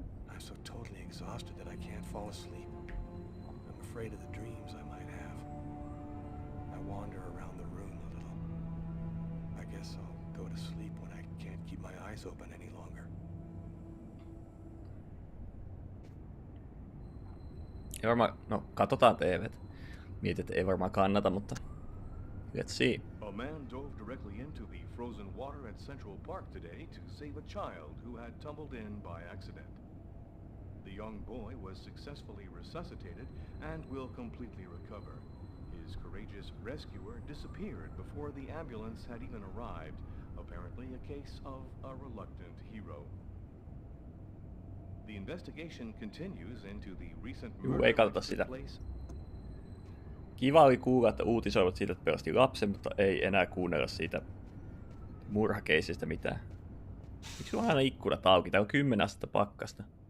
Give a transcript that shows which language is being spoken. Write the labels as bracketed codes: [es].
[en] I'm so totally exhausted that I can't fall asleep. I'm afraid of the dreams I might have. I wander around the room a little. I guess I'll go to sleep when I can't keep my eyes open any longer. [fi] Ei varmaan, no katsotaan TV:t. Mietin, että ei varmaan kannata, mutta [en] let's see. A man dove directly into the frozen water at Central Park today to save a child who had tumbled in by accident. The young boy was successfully resuscitated and will completely recover. His courageous rescuer disappeared before the ambulance had even arrived, apparently a case of a reluctant hero. The investigation continues into the recent murder which took place. [fi] Kiva oli kuulla, että uutisoivat siitä, että pelasti lapsen, mutta ei enää kuunnella siitä murhakeisistä mitään. Miksi on aina ikkunat auki? Tää on 10 astetta pakkasta.